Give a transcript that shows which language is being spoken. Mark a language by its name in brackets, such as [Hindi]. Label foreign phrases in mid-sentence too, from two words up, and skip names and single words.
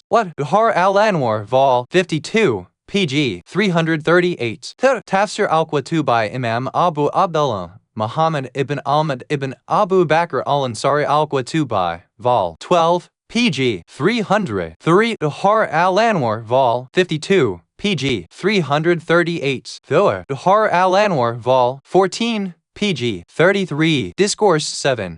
[English] What? Bahar al-Anwar, Vol. 52. pg. 338. Tafsir al-Qurtubi by Imam Abu Abdullah Muhammad ibn Ahmad ibn Abu Bakr al-Ansari al-Qurtubi, Vol. 12. pg. 303. Bahar al-Anwar, Vol. 52. pg. 338. Bahar al-Anwar, Vol. 14. pg 33. Discourse 7.